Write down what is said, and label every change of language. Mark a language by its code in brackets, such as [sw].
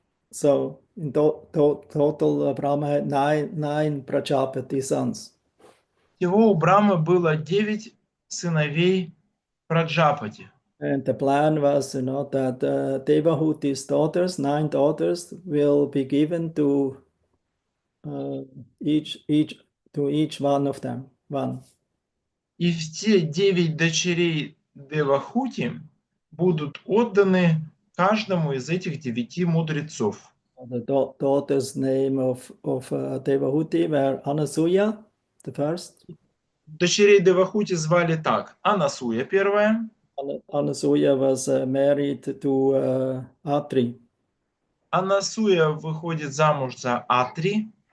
[en] So in total, Brahma had nine Prajapati sons. [ru] Всего у Брамы было 9 сыновей Праджапати. [en] And the plan was, that Devahuti's daughters, 9 daughters, will be given to each one of them. One. [ru] И все 9 дочерей Девахути будут отданы каждому из этих 9 мудрецов. [en] The daughter's name of Devahuti were Anasuya, the first. [ru] Дочерей Девахути звали так. Анасуя первая. [en] Anasuya was married to Atri. [ru] Анасуя выходит замуж за Атри.